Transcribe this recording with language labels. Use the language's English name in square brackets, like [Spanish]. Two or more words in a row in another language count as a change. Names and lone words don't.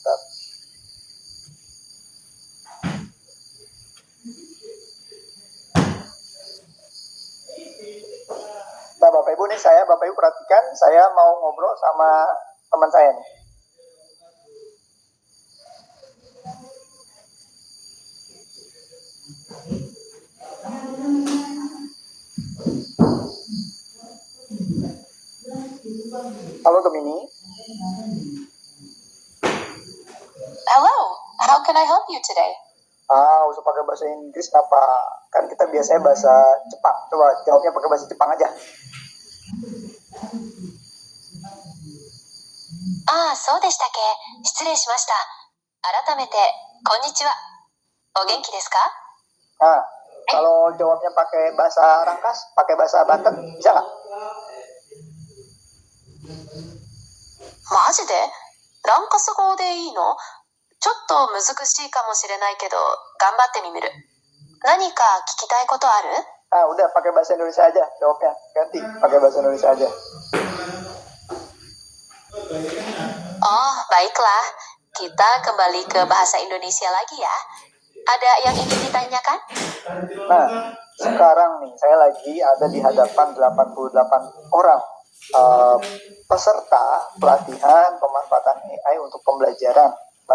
[Indonesian] Nah Bapak Ibu nih, Bapak Ibu perhatikan, saya mau ngobrol sama teman saya nih. Halo Gemini. [English] Hello, how can I help you today? [Indonesian] Usah pakai bahasa Inggris kenapa? Kan kita biasanya bahasa Jepang. Coba jawabnya pakai bahasa Jepang aja. [Japanese] そうでしたっけ。失礼しました。改めて、こんにちは。お元気ですか？ [Indonesian] Nah, kalau jawabnya pakai bahasa Rangkas, pakai bahasa Banten, bisa nggak? [Japanese] マジで？ランカス語でいいの？ちょっと難しいかもしれないけど、頑張ってみる。何か聞きたいことある？ [Indonesian] Udah pakai bahasa Indonesia aja jawabnya. Ganti, pakai bahasa Indonesia aja. Oh, baiklah. Kita kembali ke bahasa Indonesia lagi ya. Ada yang ingin ditanyakan? Nah, sekarang nih saya lagi ada di hadapan 88 orang peserta pelatihan pemanfaatan AI untuk pembelajaran.